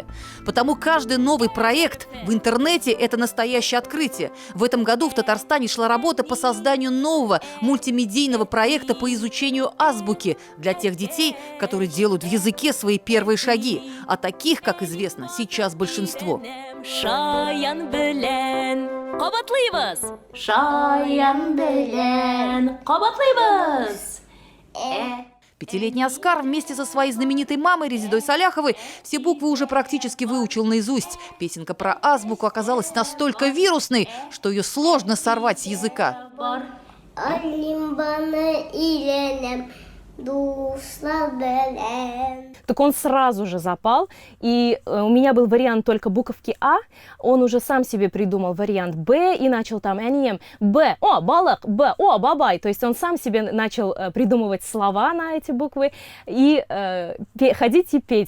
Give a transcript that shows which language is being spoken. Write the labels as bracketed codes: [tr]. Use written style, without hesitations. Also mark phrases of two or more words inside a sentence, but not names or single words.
[ru] Потому каждый новый проект в интернете – это настоящее открытие. В этом году в Татарстане шла работа по созданию нового мультимедийного проекта по изучению азбуки для тех детей, которые делают в языке свои первые шаги. А таких, как известно, сейчас большинство. [tt] Шаян белен, кабатлыйбыз. Шаян белен, кабатлыйбыз. [ru] 5-летний Оскар вместе со своей знаменитой мамой Резидой Саляховой все буквы уже практически выучил наизусть. Песенка про азбуку оказалась настолько вирусной, что ее сложно сорвать с языка. Так он сразу же запал, и у меня был вариант только буковки А, он уже сам себе придумал вариант Б и начал там «Әнием», Б, о, балак, Б, о, бабай, то есть он сам себе начал придумывать слова на эти буквы и ходить и петь.